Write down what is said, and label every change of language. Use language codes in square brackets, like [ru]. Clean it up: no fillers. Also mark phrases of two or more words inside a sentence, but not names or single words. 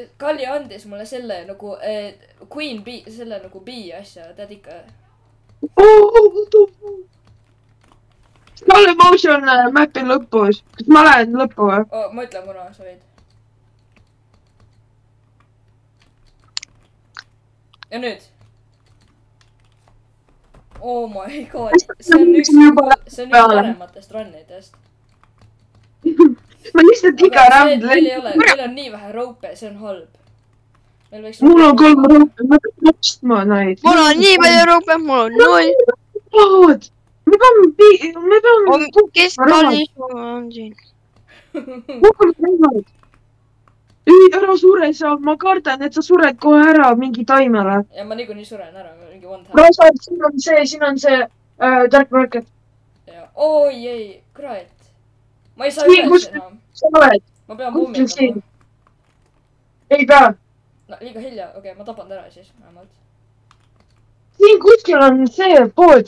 [et] Kalli andis mulle selle nagu Queen Bee, selle nagu bee asja, tead ikka. [en] Slow motion map'i [et] lõpus. Kas ma lähen lõppu või? Ma ütlen, kuna sa võid. Ja nüüd. [en] Oh my god. [et] See on üks parematest runnidest. Ma lihtsalt iga round meil on nii vähe rope, see on halb. Mul on 3 rope, ma pean ostma neid. Mul on nii palju rope, mul on 0. Me peame... Kes kallis on siin? Ei, ära sure seal, ma kardan, et sa sured kohe ära mingi taimele. Ja ma niikuinii suren ära, mingi [en] one time. [et] Rasa, siin on see Dark Market. Oi, ei, kurat. Ma ei saa üles enam. Sa oled? Ma pean pommitama. Ei pea. No, liiga hilja, okei, ma tapan ära siis vähemalt. Siin kuskil on see pood.